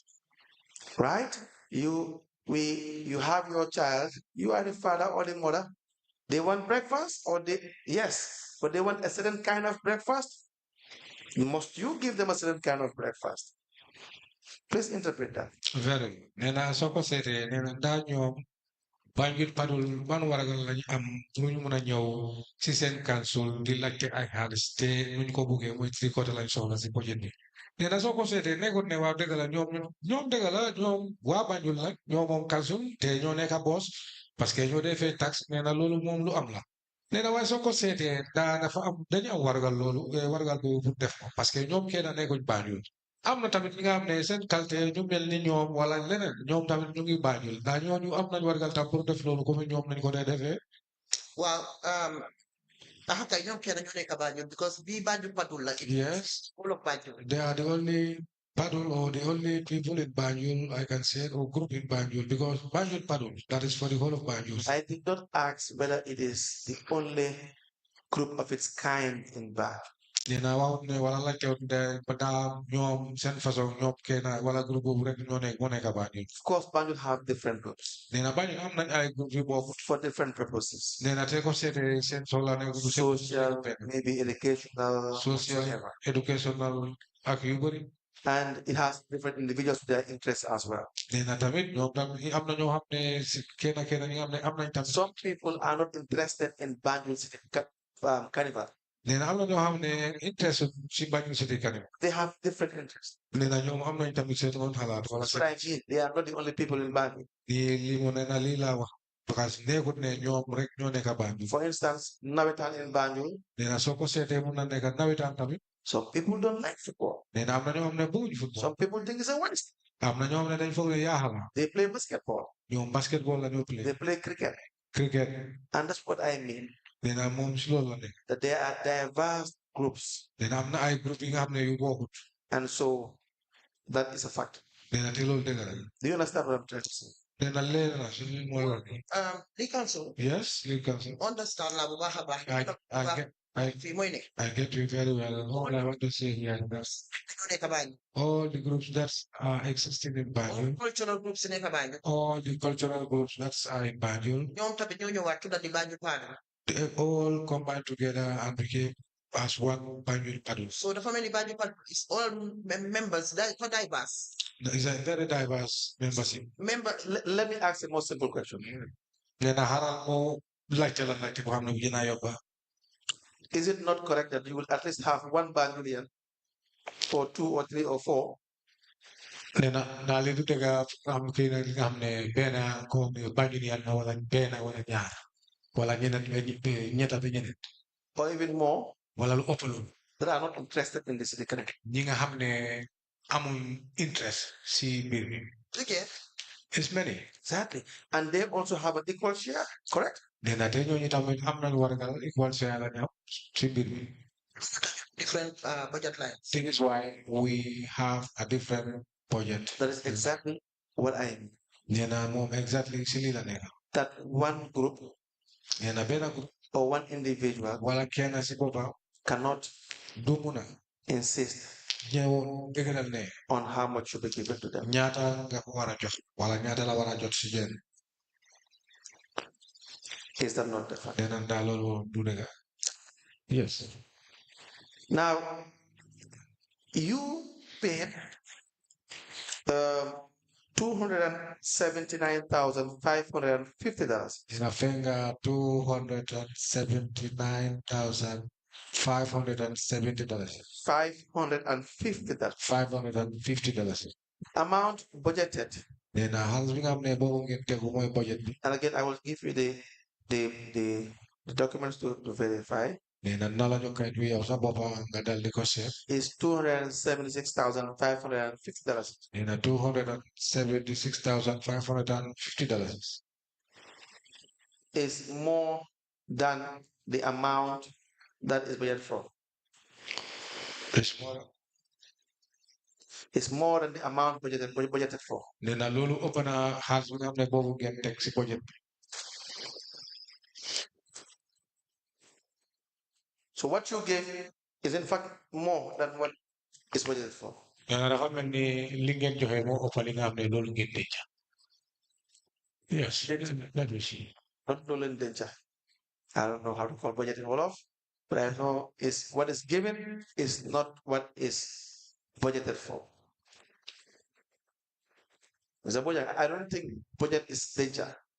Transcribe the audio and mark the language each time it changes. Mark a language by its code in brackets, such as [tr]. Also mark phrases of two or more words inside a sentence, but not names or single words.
[en] Right? You have your child, you are the father or the mother. They want breakfast or yes, but they want a certain kind of breakfast. Must you give them a certain kind of breakfast? Please interpret that. very. [wo] Nena soko sete nena daño Banjul Padul ban waragal lañu am pour ñu mëna ñëw ci seen council di laajte ay xaalis te nuñ ko buggee mooy 3/4 lañ soxla si budget bi nena soo ko seetee nekkut ne waaw dëgg la ñoom dëgg la ñoom waa Banjul la ñoo moom council te ñoo nekk boss [fr] parce que [wo] ñoo defee tax nena loolu moom lu am la nena waaye soo ko seetee dafa am dañu am wargal loolu wargal boobu pour def ko [fr] parce que [wo] ñoom kenn nekkuñ Banjul am na tamit ñi nga xam ne seen qualité ñu mel ni ñoom wala leneen ñoom tamit ñu ngi Banjul daa ñooñu am nañ wargal tam pour def loolu comme ñoom nañ ko dee defee. Waaw taxa kay ñoom kenn ñoo nekk Banjul because bii Banjul Padul la. [en] Yes. All of Banjul. They are the only Padul or the only people in Banjul, I can say, or group in Banjul, because Banjul Padul, that is for the whole of Banjul. I did not ask whether it is the only group of its kind in Banjul. [wo] Dina waaw ne wala la teew de bada ñoom seen façon ñoom kenn wala groupe boobu rek moo nekk Banjul. [en] Of course, Banjul have different groups. [wo] Dina Banjul am nañ ay groupe yu bokk [en] for different purposes. [wo] Dina te ko seete seen soxla ne [en] Social, maybe educational, social, whatsoever. [wo] educational ak yu bëri. [en] And it has different individuals with their interests as well. [wo] Dina tamit ñoom tam am na ñoo xam ne si kenn ñi nga xam ne am nañ tamit. [en] Some people are not interested in Banjul City Carnival. [wo] Nena am na ñoo xam ne interest si Banjul City Carnival. [en] They have different interests. [wo] Nena ñoom am nañ tamit seen own xalaat. [en] That's what I mean. They are not the only people in Banjul. [wo] Lii mu ne na lii laa wax. [fr] Parce que [wo] nekkut ne ñoom rek ñoo nekk Banjul. [en] For instance, nawetaan in Banjul. [wo] Nena soo ko seetee mun na nekk nawetaan tamit. [en] Some people don't like football. [wo] Nena am na ñoo xam ne bëgguñ football. [en] Some people think it's a waste. [wo] Am na ñoo xam ne dañ foog ne yaaxal la. [en] They play basketball. [wo] Ñoom basketball la ñoo play. [en] They play cricket. Cricket. And that's what I mean. [wo] Nena moom si loolu la nekk. [en] That there are diverse groups. [wo] Nena am na ay groupe yi nga xam ne yu bokkut. [en] And so that is a fact. [wo] Nena te loolu dëgg la. [en] Do you understand what I'm trying to say? [wo] Nena leer na si li mooy wax. [en] League Council. Yes, League Council. [wo] Understand la bu baax a baax. Fii mooy ne. [en] I get you very well. All I want to say here is [wo] ñoo nekk Banjul. [en] all the groups that are existing in All Banjul, cultural groups [wo] yi nekk Banjul. [en] all the cultural groups that are in Banjul, [wo] ñoom tamit ñoo ñëwaat tudda di Banjul Padul. [en] they all combined together and became as one Banjul Padul. So [wo] dafa mel ni [en] Banjul Padul is all members for diverse. It's a very diverse membership. Let me ask a more simple question. [wo] Nena haral mo laajte la laajte boo xam ne bu gën a yokk. [en] Is it not correct that you will at least have one Banjulian or 2 or 3 or 4? [wo] Nena naa leen di dëgg am kii na li nga xam ne benn ko Banjulian na wala benn wala ñaar. wala ñetta bi ñeneen [en] or even more [wo] wala lu ëpp loolu [en] that are not interested in the city connect. [wo] ñi nga xam ne amuñ interest si mbir mi. [en] Okay. It's many. Exactly. And they also have an equal share, correct? [wo] Dena te ñooñu tamit am nañu war a [en] equal share [wo] la ñu am si mbir mi. [en] Different budget lines. This is why we have a different budget. That is exactly what I mean. [wo] Nena moom exactly si lii la nekk. [en] That one group [wo] Nena benn group [en] or one individual [wo] wala kenn si boppam [en] cannot [wo] du mun a insist ñëw dëgëral ne [en] on how much should be given to them. [wo] ñaata nga ko war a jox wala ñaata la war a jot si jën. [en] Is that not the fact? [wo] Nena daal loolu du dëgg. [en] Yes. Now, you paid $279,550. [wo] Inafenga $279,570. [en] $550. $550. Amount budgeted. [wo] Nena hals bi nga xam ne boobu ngeen tegu mooy budget bi. [en] And again, I will give you the documents to verify. [wo] Nena nala ñu kayit wi yow sa boppa nga dal di ko seet. [en] Is $276,550. [wo] Nena $276,550. [en] Is more than the amount that is budgeted for. It's more than the amount budgeted for. [wo] Nena loolu ëpp na xaalis bi nga xam ne boobu ngeen teg si budget bi. [en] So what you gave is in fact more than what is budgeted for. [wo] Nena dafa mel ni li ngeen joxe moo ëpp li nga xam ne loolu ngeen denc. [en] Yes, that we see. Not Nolan danger. I don't know how to call budget in Wolof, but I know is what is given is not what is budgeted for. Mr. Budget, I don't think budget is danger.